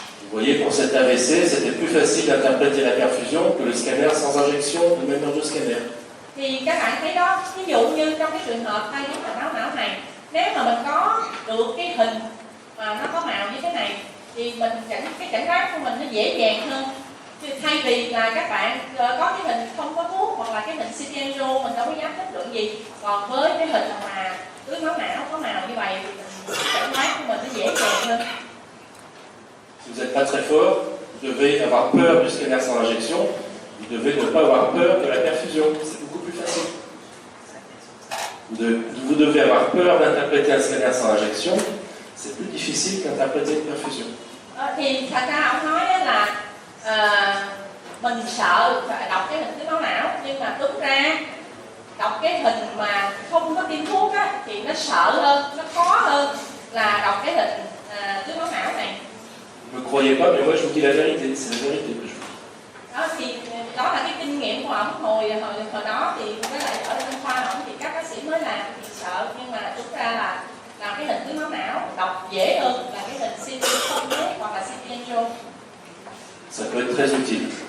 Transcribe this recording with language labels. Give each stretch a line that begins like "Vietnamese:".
French: Vous voyez, pour cet AVC, c'était plus facile d'interpréter la perfusion que le scanner sans injection de même heure de scanner.
Vietnamese: Thì các bạn thấy đó, ví dụ như trong cái trường hợp tai biến mạch máu não này, nếu mà mình có được cái hình mà nó có màu như thế này, thì mình cái chẩn đoán của mình nó dễ dàng hơn. Thay vì là các bạn có cái hình không có thuốc hoặc là cái hình CT angio mình đâu có dám kết luận gì, còn với cái hình mà tưới máu não có màu như vậy thì chẩn đoán của mình nó dễ dàng hơn.
French: Si vous n'êtes pas très fort, vous devez avoir peur du scanner sans injection, vous devez ne pas avoir peur de la perfusion, c'est beaucoup plus facile. Vous devez avoir peur d'interpréter un scanner sans injection, c'est plus difficile qu'interpréter une perfusion.
Vietnamese: Thì thật ra ông nói là mình sợ đọc cái hình tưới máu não, nhưng mà đúng ra đọc cái hình mà không có tiêm thuốc á, thì nó sợ hơn, nó khó hơn là đọc cái hình tưới máu não này.
French: Vous ne me croyez pas, mais moi je vous dis la vérité, c'est la vérité que je vous dis.
Vietnamese: Đó thì đó là cái kinh nghiệm của ông hồi đó, thì với lại ở trong khoa ông thì các bác sĩ mới làm thì sợ, nhưng mà đúng ra là làm cái hình tưới máu não đọc dễ hơn là cái hình CT không hoặc là CT angio.
French: Ça peut être très utile.